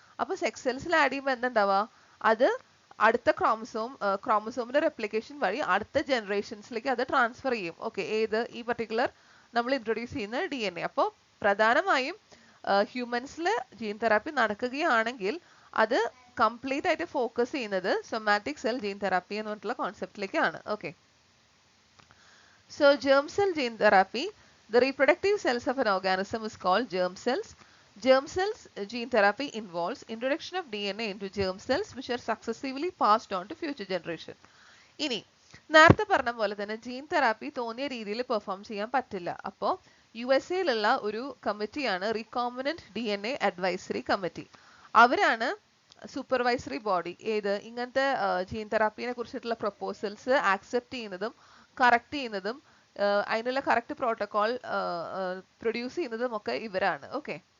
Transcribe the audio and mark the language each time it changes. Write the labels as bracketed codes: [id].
[ml] അപ്പൊ sex സെൽസിൽ add ചെയ്യുമ്പോൾ എന്തുണ്ടാവുക, അത് അടുത്ത ക്രോമസോമിന്റെ റെപ്ലിക്കേഷൻ വഴി അടുത്ത ജനറേഷൻസിലേക്ക് അത് ട്രാൻസ്ഫർ ചെയ്യും. ഓക്കെ. ഏത് ഈ പർട്ടിക്കുലർ നമ്മൾ ഇൻട്രൊഡ്യൂസ് ചെയ്യുന്ന DNA. അപ്പോൾ പ്രധാനമായും ഹ്യൂമൻസിൽ ജീൻ തെറാപ്പി നടക്കുകയാണെങ്കിൽ അത് കംപ്ലീറ്റ് ആയിട്ട് ഫോക്കസ് ചെയ്യുന്നത് സൊമാറ്റിക് സെൽ ജീൻ തെറാപ്പി എന്ന് പറഞ്ഞിട്ടുള്ള കോൺസെപ്റ്റിലേക്കാണ്. Okay. [en] So germ cell gene therapy, the reproductive cells of an organism is called germ cells. Germ cells gene therapy involves introduction of DNA into germ cells which are successively passed on to future generation. [ml] ഇനി നേരത്തെ പറഞ്ഞ പോലെ തന്നെ gene therapy തോന്നിയ രീതിയിൽ perform ചെയ്യാൻ പറ്റില്ല. അപ്പോൾ USA ഒരു കമ്മിറ്റിയാണ് റീകോംബിനന്റ് DNA അഡ്വൈസറി കമ്മിറ്റി. അവരാണ് സൂപ്പർവൈസറി ബോഡി. ഏത് ഇങ്ങനത്തെ ജീൻ തെറാപ്പിനെ കുറിച്ചിട്ടുള്ള പ്രപ്പോസൽസ് ആക്സെപ്റ്റ് ചെയ്യുന്നതും കറക്റ്റ് ചെയ്യുന്നതും അതിനുള്ള കറക്റ്റ് പ്രോട്ടോകോൾ പ്രൊഡ്യൂസ് ചെയ്യുന്നതും ഒക്കെ ഇവരാണ്. ഓക്കെ.